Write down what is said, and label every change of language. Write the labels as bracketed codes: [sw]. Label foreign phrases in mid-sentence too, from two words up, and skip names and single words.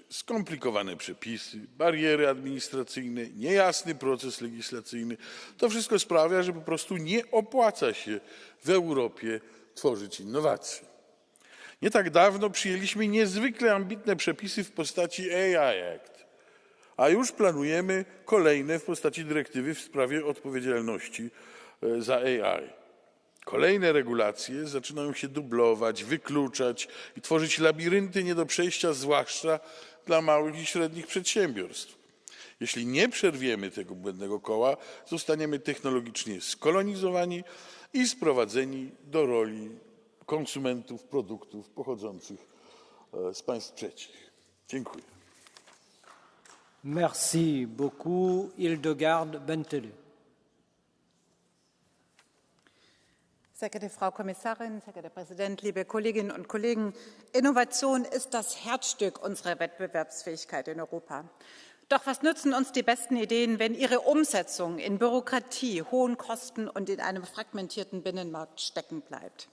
[pl] Skomplikowane przepisy, bariery administracyjne, niejasny proces legislacyjny. To wszystko sprawia, że po prostu nie opłaca się w Europie tworzyć innowacji. Nie tak dawno przyjęliśmy niezwykle ambitne przepisy w postaci AI Act, a już planujemy kolejne w postaci dyrektywy w sprawie odpowiedzialności za AI. Kolejne regulacje zaczynają się dublować, wykluczać i tworzyć labirynty nie do przejścia, zwłaszcza dla małych i średnich przedsiębiorstw. Jeśli nie przerwiemy tego błędnego koła, zostaniemy technologicznie skolonizowani i sprowadzeni do roli konsumentów produktów pochodzących z państw trzecich. Dziękuję. [fr] Merci beaucoup, Hildegard Bentele. [de] Sehr geehrte Frau Kommissarin, sehr geehrter Präsident, liebe Kolleginnen und Kollegen! Innovation ist das Herzstück unserer Wettbewerbsfähigkeit in Europa. Doch was nützen uns die besten Ideen, wenn ihre Umsetzung in Bürokratie, hohen Kosten und in einem fragmentierten Binnenmarkt stecken bleibt?